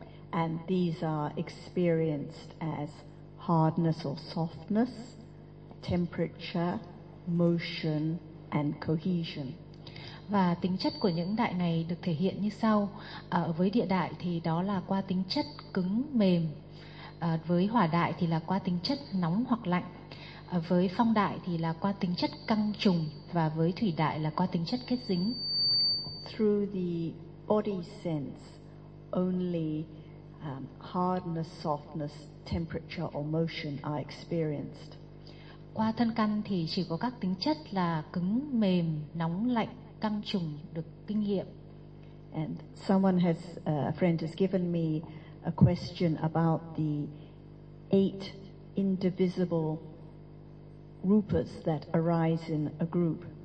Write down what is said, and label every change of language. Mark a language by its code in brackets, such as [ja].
[en] And these are experienced as hardness or softness, temperature, motion and cohesion. [vi] Và tính chất của những đại này được thể hiện như sau. Với địa đại thì đó là qua tính chất cứng mềm. Với hỏa đại thì là qua tính chất nóng hoặc lạnh. Với phong đại thì là qua tính chất căng trùng và với thủy đại là qua tính chất kết dính. [en] Through the body sense, only hardness, softness, temperature or motion are experienced. [vi] Qua thân căn thì chỉ có các tính chất là cứng, mềm, nóng, lạnh, căng trùng được kinh nghiệm. [en] And someone has a friend has given me a question about the eight indivisible rupas that arise in a group.